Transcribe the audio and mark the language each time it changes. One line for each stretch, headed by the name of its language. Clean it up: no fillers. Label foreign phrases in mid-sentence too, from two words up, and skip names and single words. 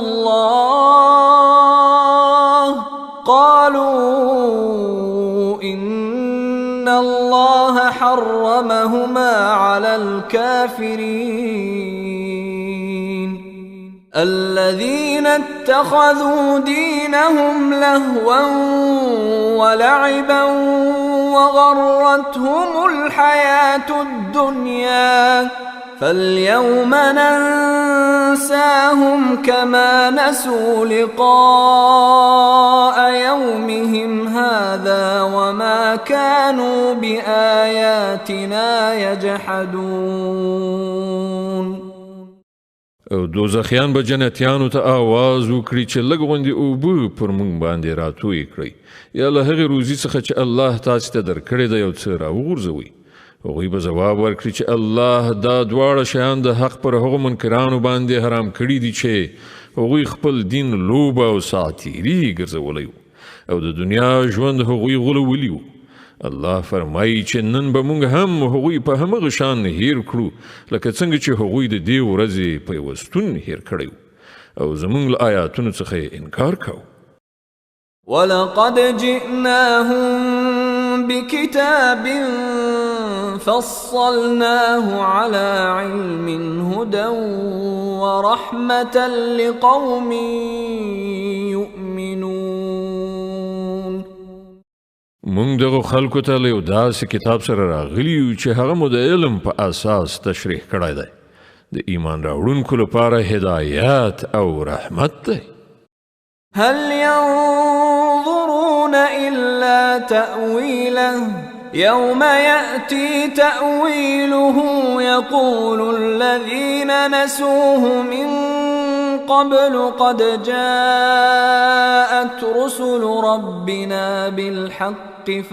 Arabic: الله قالوا إن الله حرمهما على الكافرين الذين اتخذوا دينهم لهوا ولعبا وغرتهم الحياة الدنيا فاليوم ننساهم كما نسوا لقاء يومهم هذا وما كانوا بآياتنا يجحدون.
Pashto: او دوزخیان به جنتیانو ته آواز وکړي چې لږ غوندې اوبه پر موږ باندې راتوی کړئ یا له هغې روزي څخه چې الله تاسې ته درکړې ده یو څه راوغورځوئ. هغوی به ځواب ورکړي چې الله دا دواړه شیان د حق پر هغو منکرانو باندې حرام کړي دي چې هغوی خپل دین لوبه او ساعتیري ګرځولی او د دنیا ژوند هغوی غولولی و. الله فرمایي چې نن به موږ هم هغوی په همغه شان هیر کړو لکه څنګه چې هغوی د دې ورځې پیوستون هیر کړی او زموږ له آیاتونو څخه انکار کوو.
Arabic: ولقد جئناهم بكتاب فصلناه على علم هدى ورحمة لقوم يؤمنون.
Pashto: مونږ دغه خلکو ته له یو داسې کتاب سره راغلي یو چې هغه مو د علم په اساس تشریح کړی دی، د ایمان راوړونکو لپاره هدایت او رحمت دی.
Arabic: هل ينظرون إلا تأويله يوم يأتي تأويله يقول الذين نسوه من قبل قد جاءت رسل ربنا بالحق